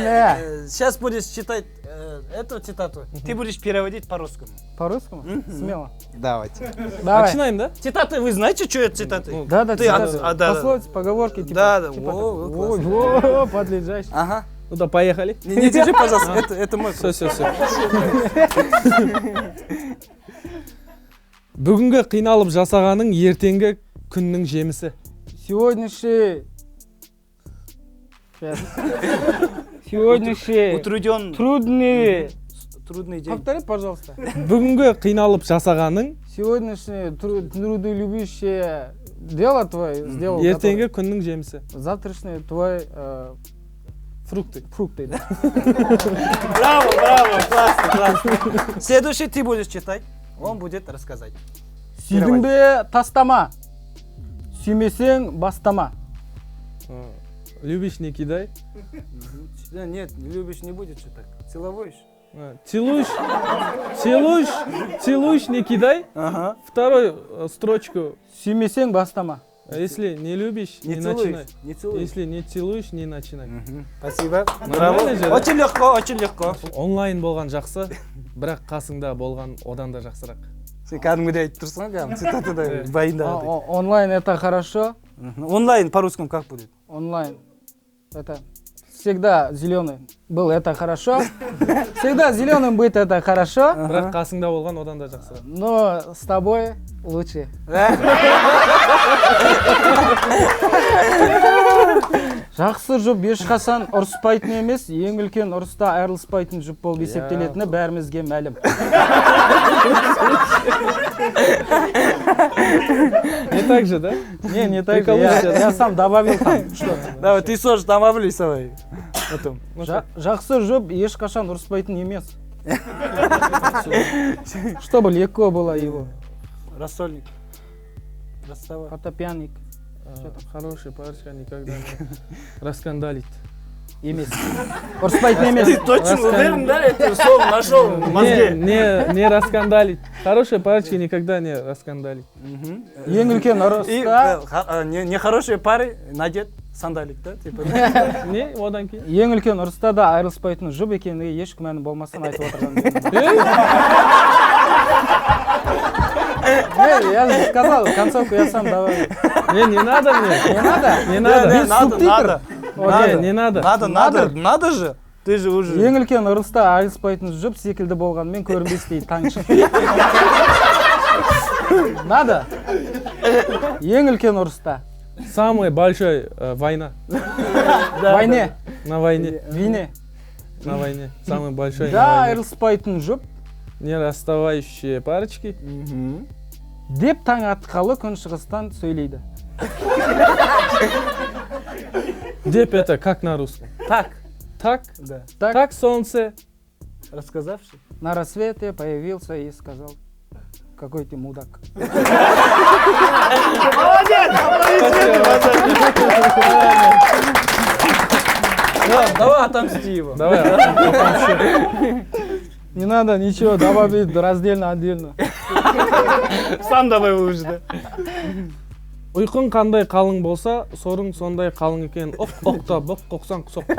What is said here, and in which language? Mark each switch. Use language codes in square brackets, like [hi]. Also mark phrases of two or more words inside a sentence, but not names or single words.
[ru] Сейчас будешь читать эту цитату. Ты будешь переводить по-русскому. По-русскому? Смело. Давайте. Давай. Начинаем, да? Цитаты, вы знаете, что это цитаты? Да, Ты цитаты. да. Пословицы, поговорки, типа. Да. типа О, О, подлежащий. Ага. Ну да, поехали. Не держи, пожалуйста, это мой. Все. [kk] Бүгінгі қиналып жасағаның ертеңгі күннің жемісі. [ru] Сегодняшний Утруден. Трудный день. Повтори, пожалуйста. [kk] Бүгінгі қиналып жасағаның [ru] Сегодняшнее трудолюбящее дело твое сделал. [kk] ертеңгі күннің жемісі. [ru] Завтрашний твой фрукты. Да? Браво, классно. Следующий ты будешь читать, он будет рассказать. [kk] Сүйдің бе тастама, сүймесең бастама. [ru] Любишь, не кидай. Нет, не любишь, не будет что так. Целуешь? Целуешь, не кидай. Ага. Вторую строчку. [kk] Сүймесең бастама. [ru] Если не любишь, не начинай. Не целуешь. Если не целуешь, не начинай. Спасибо. Нормально же, да? Очень легко. [kk] Онлайн болған жақсы, бірақ қасыңда болған одан да жақсырақ. Сен кәдімгідей айтып тұрсың ғой, цитатада байындағыдай. [ru] Онлайн это хорошо. Онлайн по-русскому как будет? Онлайн это всегда зеленый был, это хорошо. Всегда зеленым быть, это хорошо. [kk] Бірақ қасыңда болған одан да жақсырақ. [ru] Но с тобой лучше. [kk] Жақсы жұп ешқашан ұрыспайтын емес, ең үлкен ұрыста айырылыспайтын жұп болып есептелетіні бәрімізге мәлім. [ru] Не так же, да? Не так же. Я сам добавил там. Давай, ты тоже добавляй давай. [kk] Жақсы жұп ешқашан ұрыспайтын емес. [ru] Чтобы легко было его. Рассольник. Расставай. Фотопьяник. Хорошая парочка никогда не раскандалит. [kk] Емес. Ұрыспайтын емес. [ru] Ты точно уверен, да? Это слово нашел в мозге. Не раскандалит. Хорошая парочка никогда не раскандалит. [kk] Ең үлкен ұрыста... [ru] Нехорошие пары надет сандалик, да? [kk] Не, одан кейін. Ең үлкен ұрыста да айырылыспайтын жұп екеніне еш күмәні болмасын айтып отырған. [ru] Я же сказал, концовку я сам добавил. Не надо мне. Не надо? Не надо. Без субтитров. Не надо. Надо же. Ты же уже... [kk] Ең үлкен ұрыста айырылыспайтын жұп секілді болғанмен көрінбес дейді таңшы. Надо? Ең үлкен ұрыста. [ru] Самая большая война. Войне. На войне. Вине. На войне. Самая большая Да, война. [kk] айырылыспайтын жұп. [ru] Не расставающие парочки. [kk] Деп таң атқалы күн шығыстан сөйлейді. [ru] Деп это как на русском? Так. Так? Да. Так солнце. Рассказавший. На рассвете появился и сказал: какой ты мудак. Давай отомсти его. Давай. Не надо ничего добавить раздельно, отдельно. Сам давай уже, да. [kk] Ұйқың қандай қалың болса, сорың сондай қалың екен. Оқта, бұқ, қоқсан, құсоқ.